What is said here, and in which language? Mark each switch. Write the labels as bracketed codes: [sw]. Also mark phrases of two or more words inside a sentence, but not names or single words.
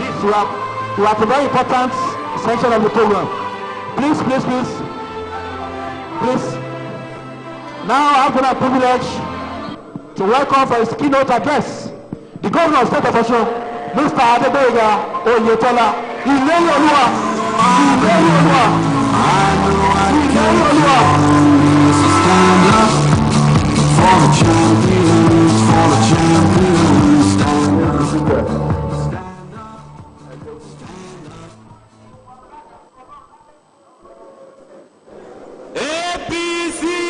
[en] We are at a very important section of the program. Please. Now I have the privilege to welcome for his keynote address the Governor of State of Osun, Mr. Adeboye Olaisola. [yo] Ìlérí Olúwa. [en] Stand up for the champions, stand up. APC!